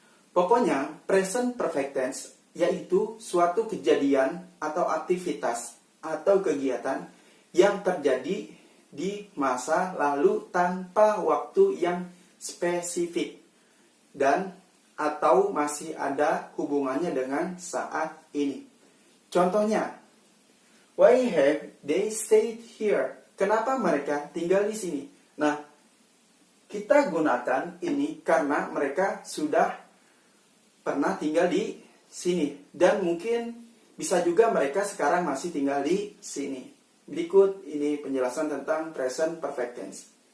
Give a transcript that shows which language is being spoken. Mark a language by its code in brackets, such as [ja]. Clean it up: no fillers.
[id] Pokoknya present perfect tense yaitu suatu kejadian atau aktivitas atau kegiatan yang terjadi di masa lalu tanpa waktu yang spesifik dan atau masih ada hubungannya dengan saat ini. Contohnya, [en] why have they stayed here? [id] Kenapa mereka tinggal di sini? Nah, kita gunakan ini karena mereka sudah pernah tinggal di sini. Dan mungkin bisa juga mereka sekarang masih tinggal di sini. Berikut ini penjelasan tentang present perfect tense.